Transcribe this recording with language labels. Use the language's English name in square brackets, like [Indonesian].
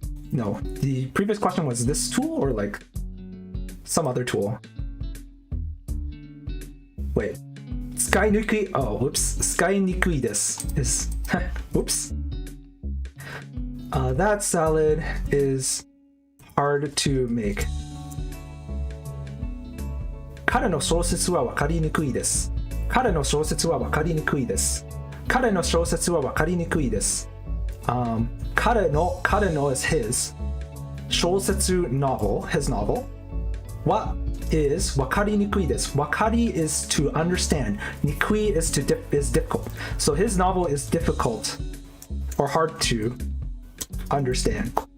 [English] No, the previous question was this tool or like some other tool? Wait. [Japanese] 使いにくい... [English] Oh, whoops. [Japanese] 使いにくいです [English] is... Whoops. That salad is hard to make. [Japanese] 彼の小説は分かりにくいです。彼の小説は分かりにくいです。彼の小説は分かりにくいです。彼の [English] is his. [Japanese] 小説 [English] novel, his novel. What is [Japanese] 分かりにくいです。分かり [English] is to understand. [Japanese] にくい [English] is difficult. So his novel is difficult or hard to understand.